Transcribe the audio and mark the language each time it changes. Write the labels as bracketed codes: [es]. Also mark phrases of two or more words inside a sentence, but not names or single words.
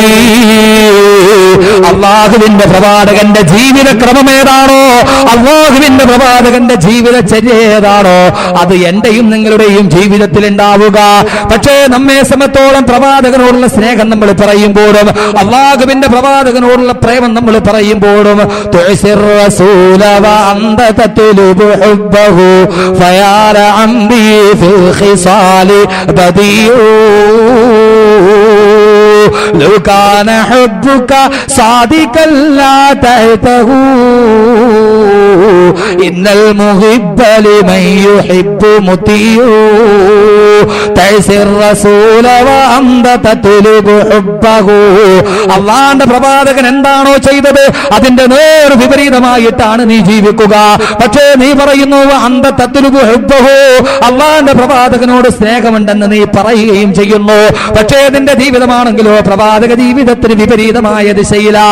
[ml] അള്ളാഹുവിന്റെ പ്രവാചകന്റെ ജീവിത ക്രമം ഏതാണോ, അള്ളാഹുവിന്റെ പ്രവാചകന്റെ ജീവിതചര്യ ഏതാണോ, അത് എന്റെയും നിങ്ങളുടെയും ജീവിതത്തിൽ ഉണ്ടാവുക. പക്ഷേ നമ്മെ സമത്തോളം പ്രവാചകനോടുള്ള സ്നേഹം നമ്മൾ പറയുമ്പോഴും അള്ളാഹുവിന്റെ പ്രവാചകനോടുള്ള പ്രേമം നമ്മൾ പറയുമ്പോഴും [ar] لو كان حبك صادقا لا تعته إن المحب لمن يحب مطيع تعصي الرسول وأنت تطلب حبه. [ml] അള്ളാന്റെ പ്രവാചകൻ എന്താണോ ചെയ്തത് അതിന്റെ നേർ വിപരീതമായിട്ടാണ് നീ ജീവിക്കുക. പക്ഷേ നീ പറയുന്നു [ar] أنت تطلب حبه, [ml] അള്ളാന്റെ പ്രവാചകനോട് സ്നേഹമുണ്ടെന്ന് നീ പറയുകയും ചെയ്യുന്നു. പക്ഷേ നിന്റെ ജീവിതമാണെങ്കിലോ പ്രവാചക ജീവിതത്തിന് വിപരീതമായ ദിശയിലാ.